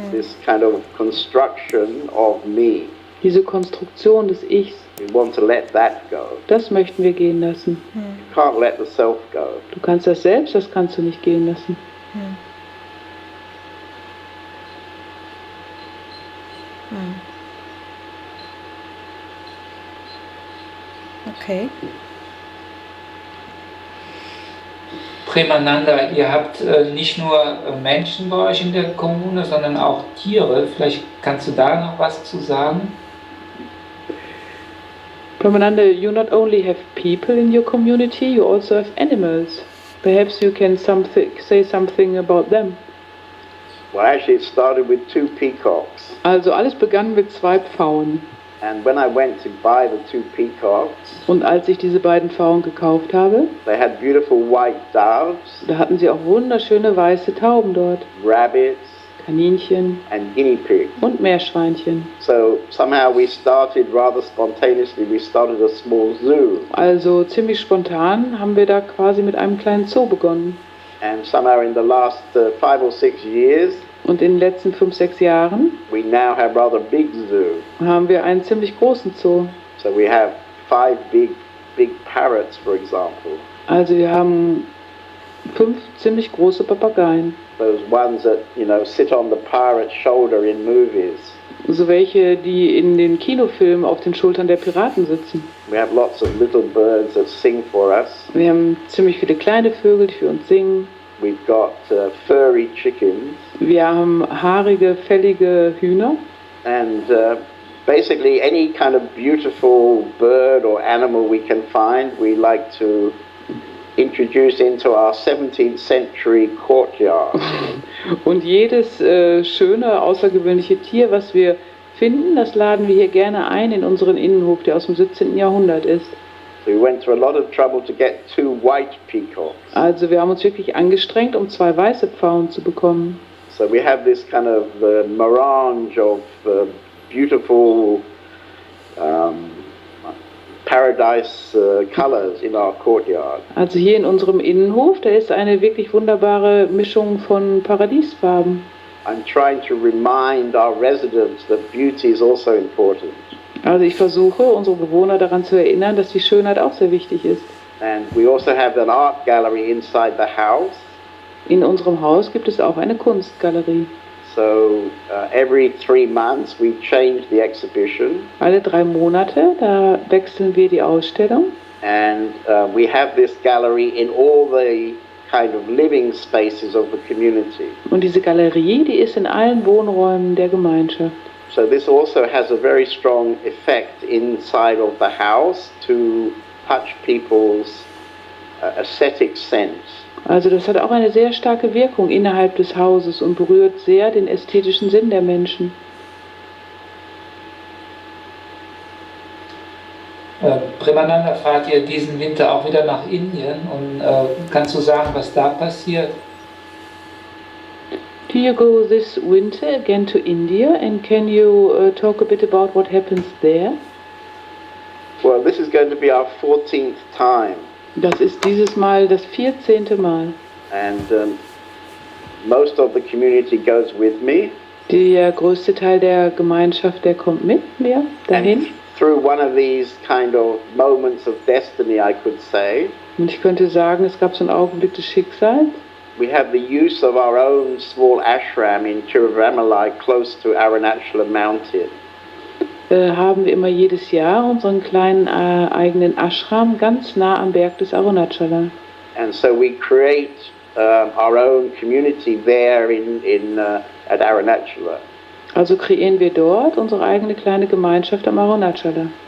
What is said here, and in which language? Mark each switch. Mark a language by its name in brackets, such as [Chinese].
[English] this kind of construction of me. [German] Diese Konstruktion des Ichs. [English] We want to let that go. [German] Das möchten wir gehen lassen. [English] You can't let the self go. [German] Du kannst das Selbst, das kannst du nicht gehen lassen. [English] Okay. [German] Premananda, ihr habt nicht nur Menschen bei euch in der Kommune, sondern auch Tiere. Vielleicht kannst du da noch was zu sagen? [English] Premananda, you not only have people in your community, you also have animals. Perhaps you can say something about them. Well, actually, it started with 2 peacocks. [German] Also alles begann mit 2 Pfauen. [English] And when I went to buy the 2 peacocks, [German] Und als ich diese beiden Pfauen gekauft habe, [English] they had beautiful white doves, [German] da hatten sie auch wunderschöne weiße Tauben dort. [English] rabbits, [German] Kaninchen [English] and guinea pigs. [German] und Meerschweinchen. [English] So somehow we started rather spontaneously, we started a small zoo. [German] Also ziemlich spontan haben wir da quasi mit einem kleinen Zoo begonnen. [English] And somehow in the last 5 or 6 years, [German] Und in den letzten 5, 6 Jahren [English] we now have rather big zoo. [German] haben wir einen ziemlich großen Zoo. [English] So we have 5 big parrots, for example. [German] Also wir haben 5 ziemlich große Papageien. [English] Those ones that, sit on the parrot's shoulder in movies. [German] So welche, die in den Kinofilmen auf den Schultern der Piraten sitzen. [English] We have lots of little birds that sing for us. [German] Wir haben ziemlich viele kleine Vögel, die für uns singen. [English] We've got furry chickens. [German] Wir haben haarige, fällige Hühner. [English] And basically any kind of beautiful bird or animal we can find, we like to introduce into our 17th century courtyard. [German] Und jedes schöne, außergewöhnliche Tier, was wir finden, das laden wir hier gerne ein in unseren Innenhof, der aus dem 17. Jahrhundert ist. [English] So we went to a lot of trouble to get 2 white peacocks. [German] Also wir haben uns wirklich angestrengt, um 2 weiße Pfauen zu bekommen. [English] So we have this kind of melange of beautiful paradise colors in our courtyard. [German] Also hier in unserem Innenhof, da ist eine wirklich wunderbare Mischung von Paradiesfarben. [English] I'm trying to remind our residents that beauty is also important. [German] Also ich versuche, unsere Bewohner daran zu erinnern, dass die Schönheit auch sehr wichtig ist. [English] And we also have an art gallery inside the house. [German] In unserem Haus gibt es auch eine Kunstgalerie. [English] So every 3 months we change the exhibition. [German] Alle 3 Monate, da wechseln wir die Ausstellung. [English] And we have this gallery in all the kind of living spaces of the community. [German] Und diese Galerie, die ist in allen Wohnräumen der Gemeinschaft. [English] So this also has a very strong effect inside of the house to touch people's aesthetic sense. [German] Also das hat auch eine sehr starke Wirkung innerhalb des Hauses und berührt sehr den ästhetischen Sinn der Menschen. Premananda, fahrt ihr diesen Winter auch wieder nach Indien und kannst du sagen, was da passiert? [English] Do you go this winter again to India, and can you talk a bit about what happens there? Well, this is going to be our 14th time. [German] Das ist dieses Mal das 14. Mal. [English] And most of the community goes with me. [German] Der größte Teil der Gemeinschaft, der kommt mit mir dahin. [English] And through one of these kind of moments of destiny, I could say, [German] Und ich könnte sagen, es gab so einen Augenblick des Schicksals. [English] we have the use of our own small ashram in Tiruvannamalai, close to Arunachala mountain. [German] Haben wir immer jedes Jahr unseren kleinen eigenen Ashram ganz nah am Berg des Arunachala. [English] And so we create our own community there at Arunachala. [German] Also kreieren wir dort unsere eigene kleine Gemeinschaft am Arunachala.